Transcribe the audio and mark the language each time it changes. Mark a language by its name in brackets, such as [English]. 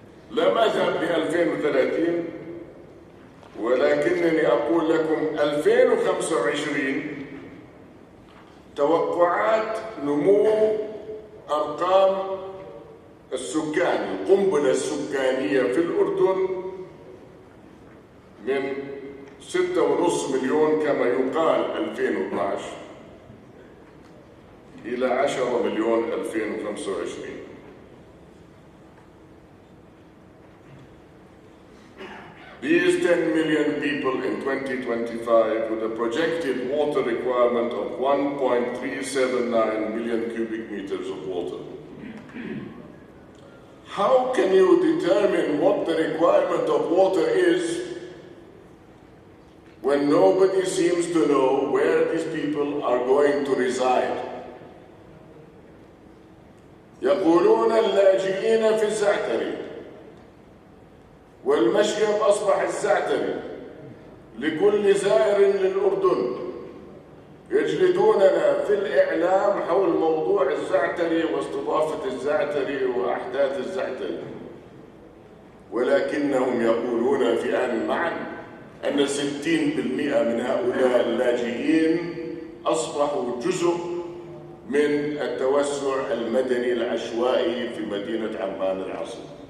[Arabic] لم أذهب ل 2030 ولكنني أقول لكم 2025 توقعات نمو أرقام السكان، القنبلة السكانية في الأردن من 6.5 مليون كما يقال 2012 إلى 10 مليون 2025. [English] These 10 million people in 2025 with a projected water requirement of 1.379 million cubic meters of water. How can you determine what the requirement of water is when nobody seems to know where these people are going to reside? [Arabic] يقولون اللاجئين في الزعتري، والمشيب أصبح الزعتري لكل زائر للأردن. يجلدوننا في الإعلام حول موضوع الزعتري واستضافة الزعتري وأحداث الزعتري، ولكنهم يقولون في آن معا أن 60% من هؤلاء اللاجئين أصبحوا جزء من التوسع المدني العشوائي في مدينة عمان العاصمة.